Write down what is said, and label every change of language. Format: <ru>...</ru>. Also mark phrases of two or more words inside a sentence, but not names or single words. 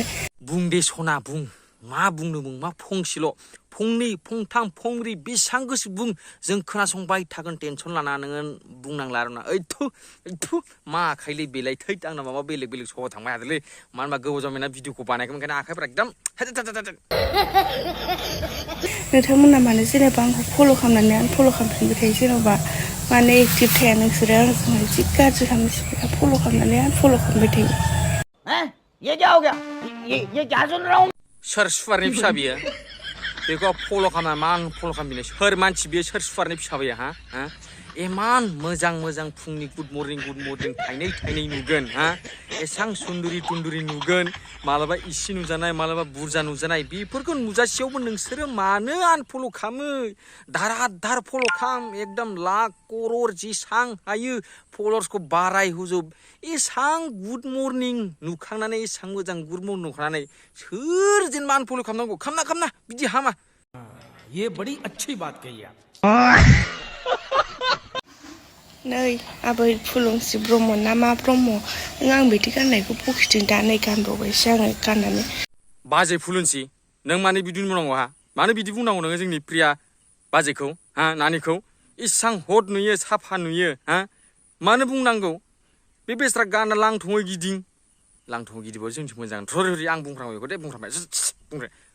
<brx>बुं दे सना बुं मा बुंनो बुं मा फंसेल' फंनै फंथाम फंब्रै बेसां गोसो बुं जों खोनासंबाय थागोन टेनसन लाना नोङो बुंनांला आरोना ओइथु मा आखाइलै बेलाय थैद आंना माबा बेलेग सहाव थांबाय हादोलै मानो होनबा गोबाव जाबायना भिडिअखौ बानायखौ ओंखायनो आखाइफ्रा एकदम नोंथांमोना मानो जेनेबा आंखौ फल' खालामनानै आनफल' खालामफिनबाय थायो जेनेबा माने एक्टिभ थाया नोंसोरो आंजोंहाय जि गाज्रि खालामनो फल' खालामनानै आनफल' खालामबाय थायो</brx> <hi>ये क्या हो गया ये क्या सुन रहा हूँ</hi> <brx>सोर सुवारनि फिसा बियो बेखौ फल' खालामना मा आं फल' खालामबिनो सोर मानसि बियो सोर सुवारनि फिसा बियो हा इमान मोजां फुंनि</brx> <en>good morning</en> <brx>थाइनै नुगोन हा एसां सुन्दुरि तुन्दुरि नुगोन मालाबा इसे नुजानाय मालाबा बुरजा नुजानाय बेफोरखौ नुजासेयावबो नोंसोरो मानो आनफल' खालामो धार फल' खाम एकदम लाख करर जेसां हायो फलोअर्सखौ बाराय होजोब एसां</brx> <en>good morning</en> <brx>नुखांनानै एसां मोजां</brx> <en>good morning</en> <brx>नुखांनानै सोर जेनेबा आनफल' खालामनांगौ खामना बिदि हामा</brx> <hi>ये बड़ी अच्छी बात कही आप</hi> <brx>नै आबै फुलुंसि ब्रह्म ना मा ब्रह्म नों आं बिदि गाननायखौ बखिदों दा नै गानबावबायसो आङो गाननानै बाजै फुलुंसि नों मानो बिदि बुंनांगौ हा मानो बिदि बुंनांगौ नोङो जोंनि प्रिया बाजैखौ हा नानिखौ इसां हट नुयो साफा नुयो हा मानो बुंनांगौ बे बेस्रा गाना लांथङै गिदिंबाबो जोंसो मोजां थरि आं बुंफ्रांबाय बेखौ दे बुंफ्रांबाय बुंग्रा</brx>